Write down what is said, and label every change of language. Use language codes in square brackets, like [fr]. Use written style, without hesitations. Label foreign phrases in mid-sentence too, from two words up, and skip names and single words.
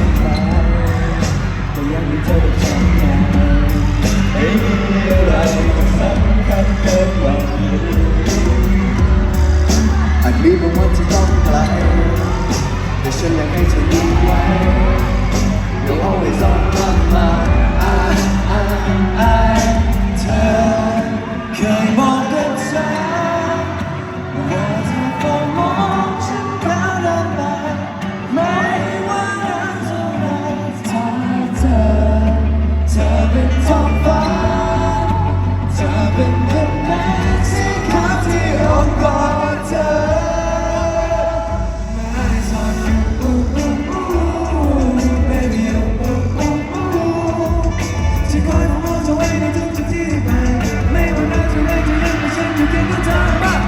[th] ใครก็ยังมีเธอกับฉันไงไม่มีอะไรสำคัญเกินกว่า อาจมีบางวันที่ต้องไกลแต่ฉันยังให้เธออยู่ไว้ [en] You're always on my mind [th] เธอเคยบอกกับฉันว่าเธอเฝ้ามองฉันก้าวเดินไปไม่ว่านานเท่าไรถ้าเธอเป็นท้องฟ้าเธอเป็นแค่แสงสีขาวที่โอบกอดเธอ [en] My eyes on you baby you [th] จะคอยเฝ้ามองเธอไว้ในทุกที่ที่ไปไม่ว่านานเท่าไรจะยังมีฉันอยู่เคียงข้างเธอมา